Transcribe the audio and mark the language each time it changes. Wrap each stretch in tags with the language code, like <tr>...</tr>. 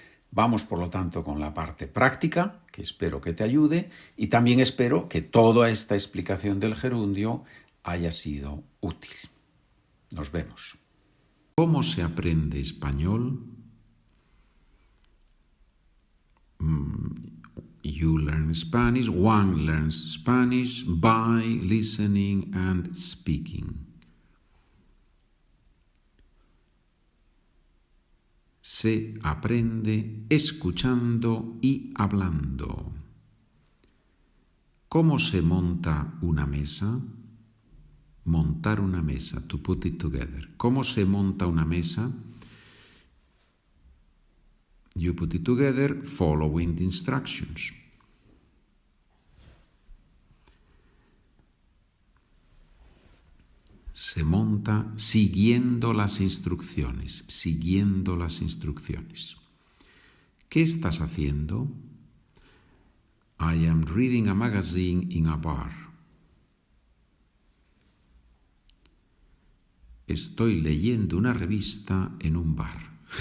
<es>Vamos, por lo tanto, con la parte práctica, que espero que te ayude, y también espero que toda esta explicación del gerundio haya sido útil. Nos vemos. ¿Cómo se aprende español?</es> <en>You learn Spanish, one learns Spanish by listening and speaking.</en> <es>Se aprende escuchando y hablando. ¿Cómo se monta una mesa? Montar una mesa,</es> <en>to put it together.</en> <es>¿Cómo se monta una mesa?</es> <en>You put it together following the instructions.</en> <es>Se monta siguiendo las instrucciones, siguiendo las instrucciones. ¿Qué estás haciendo?</es> <en>I am reading a magazine in a bar.</en> <es>Estoy leyendo una revista en un bar.</es>